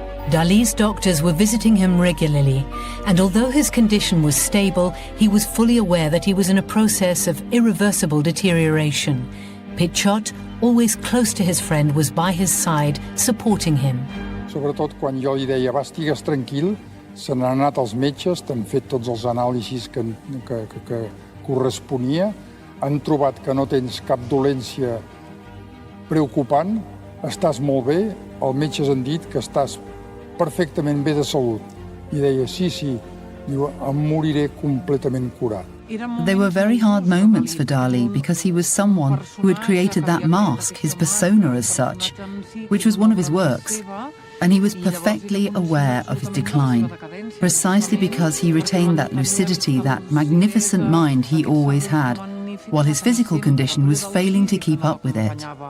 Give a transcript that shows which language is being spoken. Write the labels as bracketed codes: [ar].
[en] Dalí's doctors were visiting him regularly, and although his condition was stable, he was fully aware that he was in a process of irreversible deterioration. Pujol, always close to his friend, was by his side, supporting him. [ca] Sobretot quan jo li deia, va, estigues tranquil, se n'han anat els metges, t'han fet tots els anàlisis que corresponia, han trobat que no tens cap dolència preocupant, estàs molt bé, els metges han dit que estàs perfectament bé de salut. I deia, sí, diu, em moriré completament curat. [en] They were very hard moments for Dalí because he was someone who had created that mask, his persona as such, which was one of his works, and he was perfectly aware of his decline, precisely because he retained that lucidity, that magnificent mind he always had, while his physical condition was failing to keep up with it.